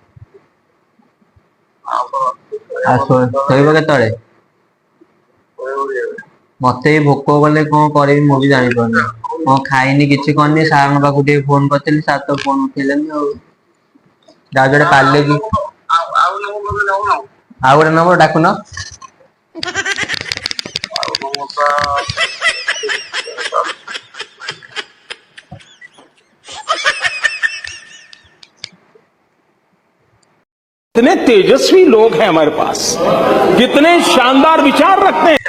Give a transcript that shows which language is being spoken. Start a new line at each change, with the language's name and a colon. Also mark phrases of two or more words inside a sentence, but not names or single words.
Odia: ଆଉ ଶୋଇବ କେତେବେଳେ? ମତେ ବି ଭୋକ କଲେ କଣ କରିବି ମୁଁ ବି ଜାଣିପାରୁନି। କଣ ଖାଇନି କିଛି କରିନି, ସାରଙ୍କ ପାଖକୁ ଟିକେ ଫୋନ କରିଥିଲି, ସାର୍ ତ ଫୋନ ଉଠେଇଲେନି ଆଉ। ଯାଉଚି ଗୋଟେ ପାର୍ଲେଜି, ଆଉ ଗୋଟେ ନମ୍ବର ଡାକୁନ।
Hindi: कितने तेजस्वी लोग हैं हमारे पास, कितने शानदार विचार रखते हैं।